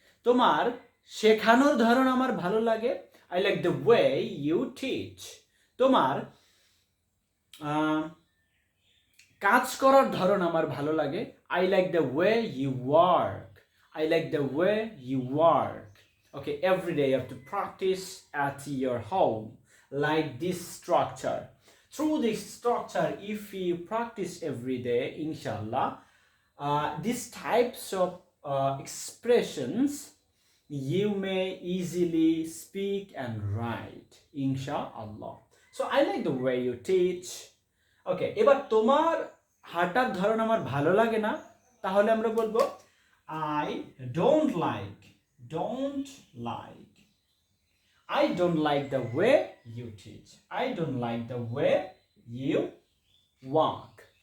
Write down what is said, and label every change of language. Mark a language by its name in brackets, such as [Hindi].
[Bangla] তোমার শেখানোর ধরন আমার ভালো লাগে, [English] I like the way you teach. [Bangla] তোমার কাজ করার ধরন আমার ভালো লাগে, [English] I like the way you work, [Bangla] I like the way you work. [English] Okay, every day you have to practice at your home like this structure. Through this structure, if you practice every day, inshallah, these types of expressions you may easily speak and write, inshallah. So I like the way you teach. Okay, [Bangla] এবার তোমার হাঁটার ধরন আমার ভালো লাগে না, তাহলে আমরা বলবো [English] I don't like, don't like, I don't like the way you teach, I don't like the way you walk.